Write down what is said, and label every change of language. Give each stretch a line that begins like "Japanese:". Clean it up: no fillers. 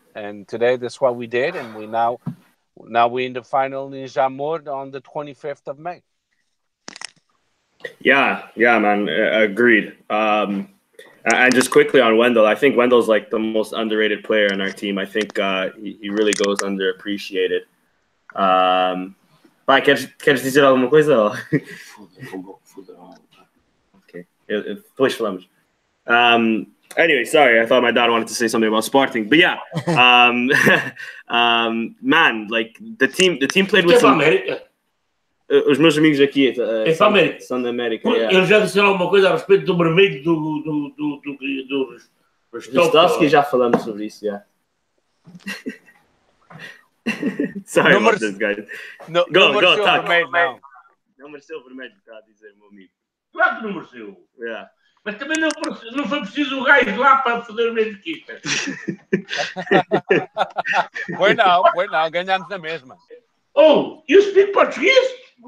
English: And today that's what we did, and now we're in the final in Jamor on the 25th of May. Yeah, man, agreed. And just quickly on Wendell, I think Wendell's like the most underrated player on our team. I think he really goes underappreciated.
Portuguese: Pai, queres dizer alguma coisa? Ok, depois falamos.
English: Anyway, sorry, I thought my dad wanted to say something about Sporting, but yeah, man, like the team played with some.
Portuguese: Os meus amigos aqui são da América. Eles já disseram alguma coisa a respeito do vermelho do Ristowski, já falamos sobre isso, já.
English: Sorry about this, guys. Go, talk.
Portuguese: Não mereceu o vermelho, está a dizer, meu amigo. Claro que não mereceu.
English: Yeah.
Portuguese: Mas também não foi preciso o gajo lá para fazer uma equipa. Foi não, ganhamos na mesma.
English: Oh, you speak Portuguese?